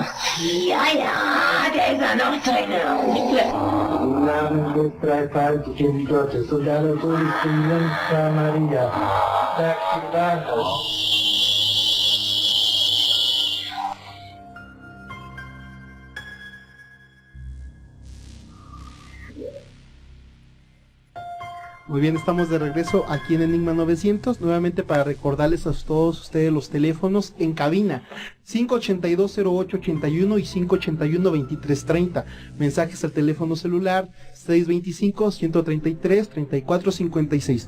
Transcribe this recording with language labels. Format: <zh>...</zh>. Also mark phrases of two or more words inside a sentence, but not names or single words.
<de>Ja, der ist ja noch drin. Namen des dreifaltigen Gottes und aller Jungfrau Maria, sagt die Wahrheit.</de> <es>Muy bien, estamos de regreso aquí en Enigma 900, nuevamente para recordarles a todos ustedes los teléfonos en cabina, 582-0881 y 581-2330, mensajes al teléfono celular, 625-133-3456.</es>